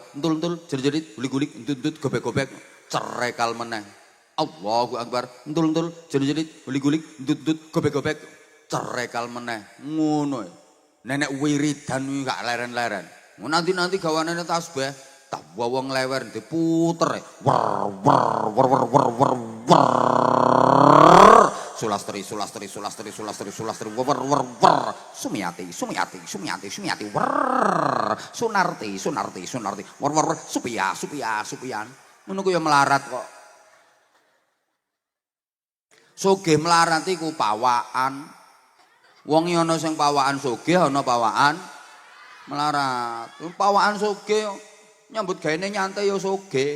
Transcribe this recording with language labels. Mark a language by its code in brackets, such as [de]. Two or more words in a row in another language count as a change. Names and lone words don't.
[jv] Entul-entul, jerit-jerit, gulik-gulik, entut-entut, gobek-gobek, cerekal meneh. [ar] Allahu Akbar. [jv] Entul-entul, jerit-jerit, gulik-gulik, entut-entut, gobek-gobek, cerekal meneh. Ngono. Nenek wiridan iki gak leren-leren. Nanti gawanane tasbih, tak wong lewer diputer. Wer wer wer wer wer wer wer. Sulastri wer wer wer. Sumiati wer. Sunarti wer wer wer. Supian. Ngono ku ya melarat kok. Sugih melarat iku pawaan. Wong ana sing pawaan sugih, ana pawaan melarat. Pawaan sugih nyambut gaene nyantai ya sugih.